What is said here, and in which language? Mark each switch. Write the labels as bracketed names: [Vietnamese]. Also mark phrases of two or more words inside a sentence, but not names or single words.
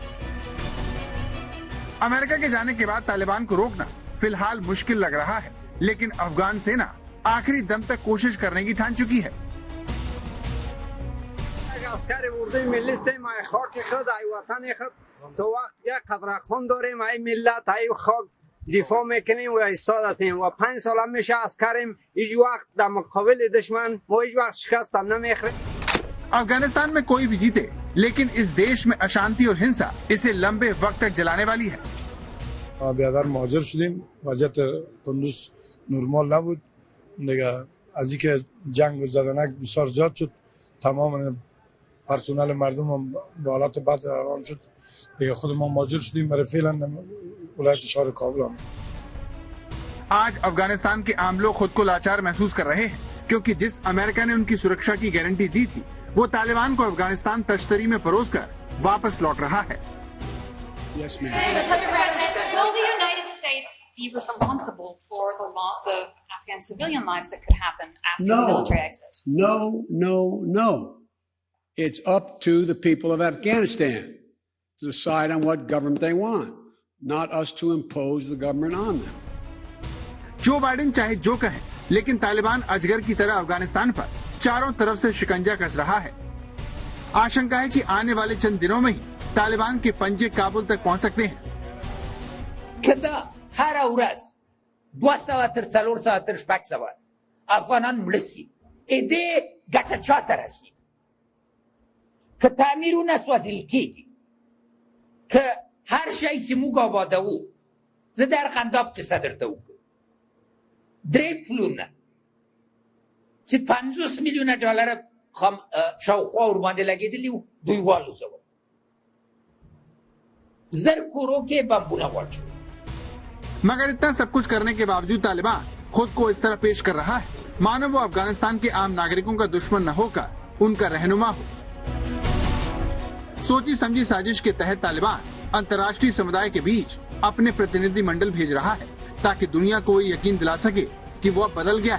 [Hindi] अमेरिका के जाने के बाद तालिबान को रोकना फिलहाल मुश्किल लग रहा है, लेकिन अफगान सेना आखिरी दम तक कोशिश करने की ठान चुकी है। [Persian] दिफा میکنیم و ایستاد هستیم و 5 سال هم میشه عسکریم، هیچ وقت در مقابل دشمن ما هیچ وقت شکست هم نمیخوریم। [Hindi] अफगानिस्तान में कोई भी जीते, लेकिन इस देश में अशांति और हिंसा इसे लंबे वक्त तक जलाने वाली है। [Persian] بیادر مهاجر شدیم، وضعیت کندوز نرمال نبود دیگه. از اینکه جنگ و زدنک بسیار زیاد شد، تمام پرسنل مردم هم به حالت بد روان شد دیگه. خود ما مهاجر شدیم برای فعلا ولایت شهر کابل آمدیم. [Hindi] आज अफगानिस्तान के आम लोग खुद को लाचार महसूस कर रहे हैं, क्योंकि जिस अमेरिका ने उनकी सुरक्षा की गारंटी दी थी, वो तालिबान को अफगानिस्तान तश्तरी में परोसकर वापस लौट रहा है। [English] Yes, ma'am. Mr. President, will the United States be responsible for the loss of Afghan civilian lives that could happen after the military exit? No. It's up to the people of Afghanistan to decide on what government they want, not us to impose the government on them. [Hindi] जो बाइडेन चाहे जो कहे, लेकिन तालिबान अजगर की तरह अफगानिस्तान पर चारों तरफ से शिकंजा कस रहा है। आशंका है कि आने वाले चंद दिनों में ही तालिबान के पंजे काबुल तक पहुंच सकते हैं। [Pashto] کدا هر ورځ 200 تر 400 تر 600 افغانان ملسي دې ګټه چاته رسي که تعمیرونه سوځل کیږي که هر شی چې موږ آبادوو زه در خنداب قصه درته وکړم 3 پلونه چې 50 میلیونه ډالر شاوخوا ورباندې لګېدلي وو دوی والوځول زر کورو کې بمبونه واچول [Hindi] मगर इतना सब कुछ करने के बावजूद तालिबान खुद को इस तरह पेश कर रहा है मानो वो अफगानिस्तान के आम नागरिकों का दुश्मन न होकर उनका रहनुमा हो। सोची समझी साजिश के तहत तालिबान अंतर्राष्ट्रीय समुदाय के बीच अपने प्रतिनिधि मंडल भेज रहा है ताकि दुनिया को यकीन दिला सके कि वो अब बदल गया है।